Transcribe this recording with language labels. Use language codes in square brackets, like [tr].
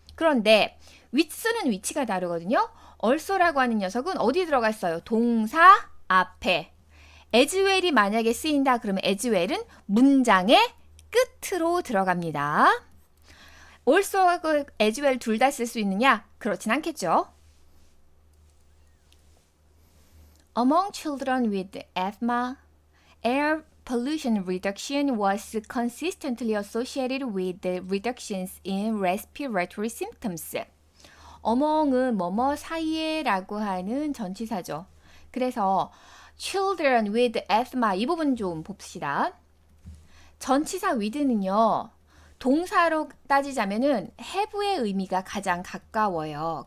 [ko] 그런데 쓰는 위치가 다르거든요. also라고 하는 녀석은 어디 들어갔어요? 동사 앞에. as well이 만약에 쓰인다 그러면 as well은 문장의 끝으로 들어갑니다. also하고 as well 둘 다 쓸 수 있느냐? 그렇진 않겠죠. [en] Among children with asthma, air pollution reduction was consistently associated with the reductions in respiratory symptoms. [ko] among은 뭐뭐 사이에 라고 하는 전치사죠. 그래서 [en] children with asthma [ko] 이 부분 좀 봅시다. 전치사 with는요. 동사로 따지자면은 have의 의미가 가장 가까워요.